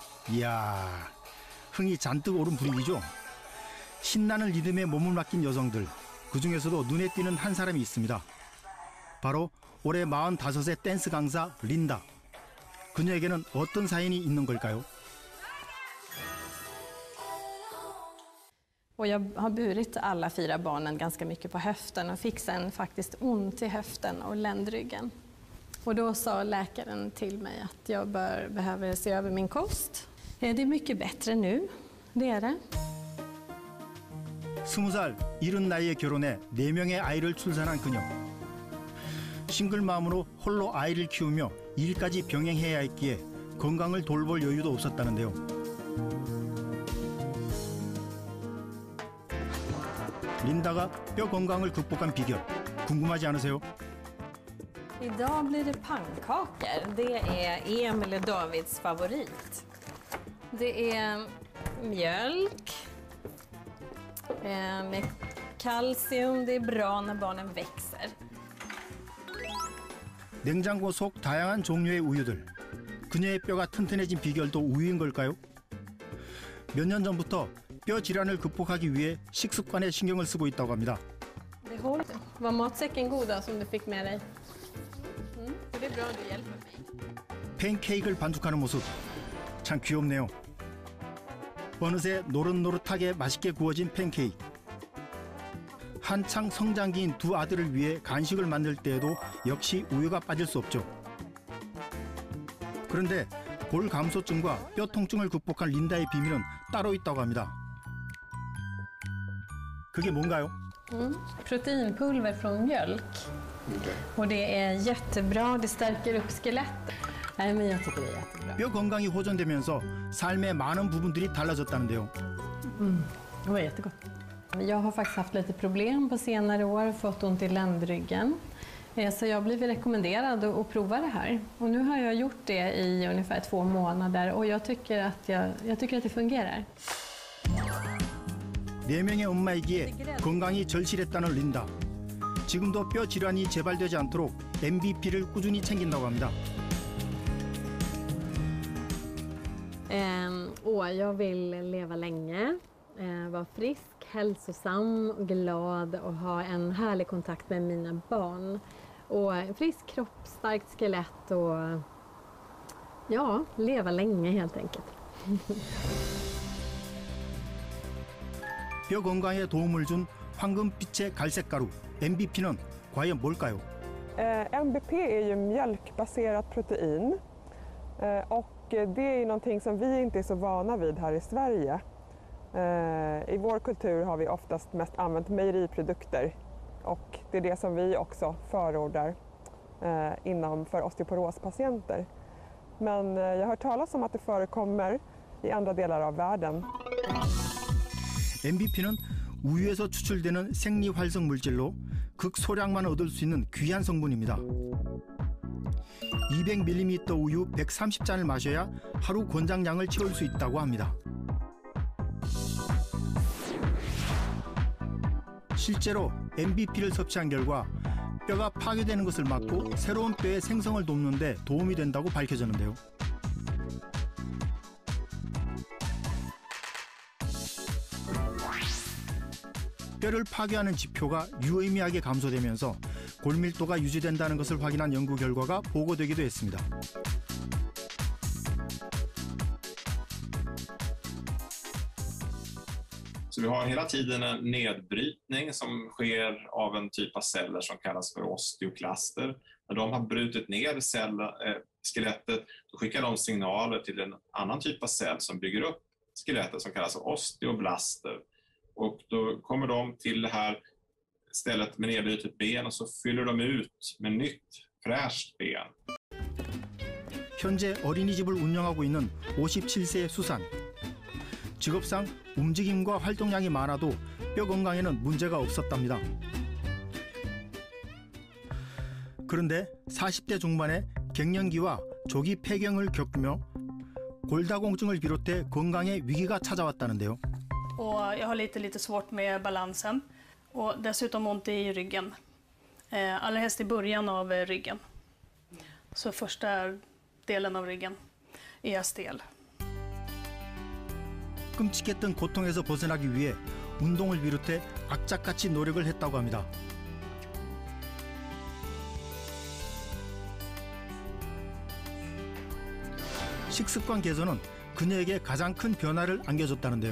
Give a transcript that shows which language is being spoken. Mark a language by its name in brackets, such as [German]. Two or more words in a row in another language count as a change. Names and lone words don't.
[Korean] 이야, 흥이 잔뜩 오른 분위기죠. 신나는 리듬에 몸을 맡긴 여성들, 그중에서도 눈에 띄는 한 사람이 있습니다. 바로 올해 45세 댄스 강사 린다. 그녀에게는 어떤 사연이 있는 걸까요? [Swedish] Och jag har burit alla 4 barnen ganska mycket på höften och fick sen faktiskt ont i höften och ländryggen. Och då sa läkaren till mig att jag behöver se över min kost. Det är mycket bättre nu, det är det. [Korean] 20살 이른 나이에 결혼해 4명의 아이를 출산한 그녀. 싱글맘으로 홀로 아이를 키우며 일까지 병행해야 했기에 건강을 돌볼 여유도 없었다는데요. 린다가 뼈 건강을 극복한 비결 궁금하지 않으세요? [Swedish] Idag blir det pannkakor. Det är Emil och Davids favorit. Det är mjölk med kalcium. Det är bra när barnen växer. [Korean] 냉장고 속 다양한 종류의 우유들. 그녀의 뼈가 튼튼해진 비결도 우유인 걸까요? 몇 년 전부터 뼈 질환을 극복하기 위해 식습관에 신경을 쓰고 있다고 합니다. [Swedish] Var matsäcken goda som du fick med dig? Det är bra du hjälper mig. [Korean] 팬케이크를 반죽하는 모습 참 귀엽네요. 어느새 노릇노릇하게 맛있게 구워진 팬케이크. 한창 성장기인 2 아들을 위해 간식을 만들 때에도 역시 우유가 빠질 수 없죠. 그런데 골 감소증과 뼈 통증을 극복한 린다의 비밀은 따로 있다고 합니다. 그게 뭔가요? [Swedish] Proteinpulver från mjölk. Och det är jättebra, det stärker upp skelettet. Nej, men jag tycker det är jättebra. [Korean] 뼈 건강이 호전되면서 삶의 많은 부분들이 달라졌다는데요. [Swedish] Det var jättegott. Jag har faktiskt haft lite problem på senare år, fått ont i ländryggen. Så jag har blivit rekommenderad att prova det här. Och nu har jag gjort det i ungefär 2 månader och jag tycker att det fungerar. [Korean] 4명의 엄마이기에 건강이 절실했다는 린다. 지금도 뼈 질환이 재발되지 않도록 MVP를 꾸준히 챙긴다고 합니다. [Swedish] Jag vill leva länge, vara frisk, hälsosam, glad och ha en härlig kontakt med mina barn. Och en frisk kropp, starkt skelett och ja, leva länge helt enkelt. [Korean] 뼈 건강에 도움을 준 황금빛의 갈색 가루 MVP는 과연 뭘까요? [Swedish] MBP är ju mjölkbaserat protein och det är någonting som vi inte är så vana vid här i Sverige. I vår kultur har vi oftast mest använt mejeriprodukter och det är det som vi också förordar för osteoporospatienter. Men jag har hört talas om att det förekommer i andra delar av världen. [Korean] MVP는 우유에서 추출되는 생리활성 물질로 극소량만 얻을 수 있는 귀한 성분입니다. 200ml 우유 130잔을 마셔야 하루 권장량을 채울 수 있다고 합니다. 실제로 MVP를 섭취한 결과 뼈가 파괴되는 것을 막고 새로운 뼈의 생성을 돕는 데 도움이 된다고 밝혀졌는데요. 뼈를 파괴하는 지표가 유의미하게 감소되면서 골밀도가 유지된다는 것을 확인한 연구 결과가 보고되기도 했습니다. [Swedish] Så vi har hela tiden en nedbrytning som sker av en typ av celler som kallas för osteoklaster. När de har brutit ner skelettet, då skickar de signaler till en annan typ av cell som bygger upp skelettet som kallas för osteoblaster. Och då kommer de till det här stället med nedbrytet ben och så fyller de ut med nytt fräscht ben. [Korean] 현재 어린이집을 운영하고 있는 57세의 수산. 직업상 움직임과 활동량이 많아도 뼈 건강에는 문제가 없었답니다. 그런데 40대 중반에 갱년기와 조기 폐경을 겪으며 골다공증을 비롯해 건강에 위기가 찾아왔다는데요. [Swedish] Och jag har lite svårt med balansen och dessutom ont i ryggen. Allra helst i början av ryggen. Så första delen av ryggen är jag stel. [Korean] 끔찍했던 고통에서 벗어나기 위해 운동을 비롯해 악착같이 노력을 했다고 합니다. 식습관 개선은 그녀에게 가장 큰 변화를 안겨줬다는데요.